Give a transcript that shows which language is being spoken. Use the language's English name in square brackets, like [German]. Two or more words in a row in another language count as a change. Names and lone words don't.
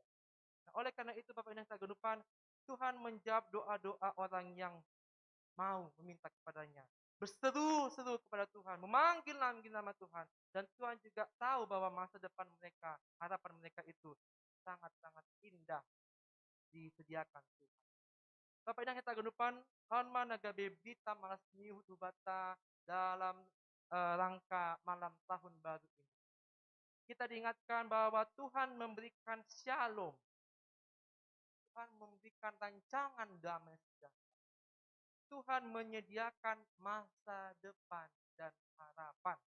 [Indonesian] Nah, oleh karena itu Bapak Inang Tagenupan, Tuhan menjawab doa-doa orang yang mau meminta kepadanya. berseru-seru kepada Tuhan, memanggil-manggil nama Tuhan. Dan Tuhan juga tahu bahwa masa depan mereka, harapan mereka itu sangat-sangat indah disediakan Tuhan. Bapak Inang kita genupan, [Batak Simalungun] Onma nagabe berita malas niuh bata [Indonesian] dalam rangka malam tahun baru ini. Kita diingatkan bahwa Tuhan memberikan shalom. Tuhan memberikan rancangan damai sejahtera. Tuhan menyediakan masa depan dan harapan.